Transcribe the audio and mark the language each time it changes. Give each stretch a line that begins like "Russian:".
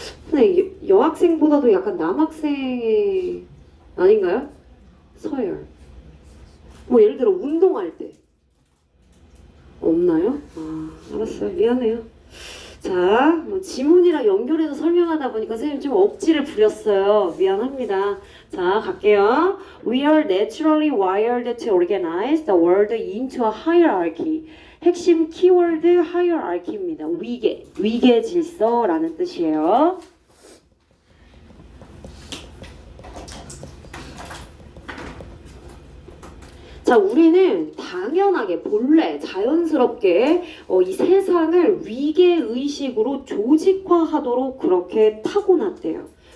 Korean: 근데 여학생보다도 약간 남학생 아닌가요? 서열 뭐 예를 들어 운동할 때 없나요? 알았어요. 미안해요. 자, 지문이랑 연결해서 설명하다 보니까 선생님 좀 억지를 부렸어요. 미안합니다. 자, 갈게요.
English: We are naturally wired to organize the world into a hierarchy.
Korean: 핵심 키워드 hierarchy입니다. 위계 질서라는 뜻이에요. 자, 우리는 당연하게 본래 자연스럽게 이 세상을 위계의식으로 조직화하도록 그렇게 타고났대요.